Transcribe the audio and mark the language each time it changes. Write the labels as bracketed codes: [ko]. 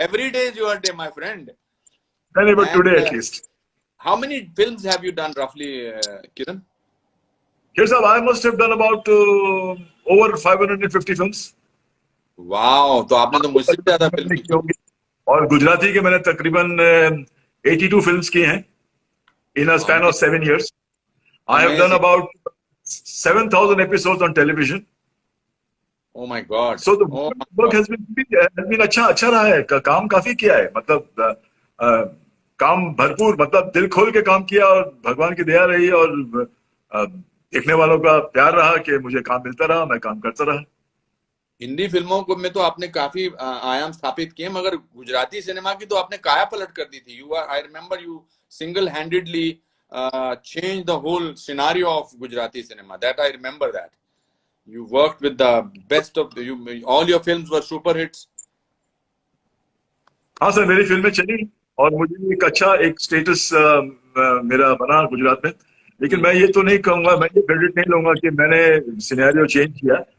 [en] Every day is your day, my friend. No, but today at least. How many films have you done roughly, Kiran? Yes, sir, I must have done about over 550 films. Wow, [hi] तो आपने तो मुझसे ज्यादा film की होंगी. और गुजराती के मैंने तकरीबन 82 films की हैं [en] in a span of 7 years. I have done about 7,000 episodes on television. Oh my God. So the Oh my work God. Has been [hi] अच्छा रहा है, काम काफी किया है, मतलब काम भरपूर, मतलब दिल खोल के काम किया, और भगवान की दया रही, और देखने वालों का प्यार रहा कि मुझे काम मिलता रहा, मैं काम करता रहा। हिंदी फिल्मों को में तो आपने काफी आयाम स्थापित किए, मगर गुजराती सिनेमा की तो आपने काया पलट कर दी थी। [en] You are, I remember you single handedly change the whole scenario of Gujarati cinema. That I remember that you worked with the best of you, all your films were super hits. [hi] हाँ sir, मेरी फिल्में चली, और मुझे एक अच्छा एक status मेरा बना गुजरात में। लेकिन मैं ये तो नहीं कहूंगा, मैं ये क्रेडिट नहीं लूंगा कि मैंने सिनेरियो चेंज किया।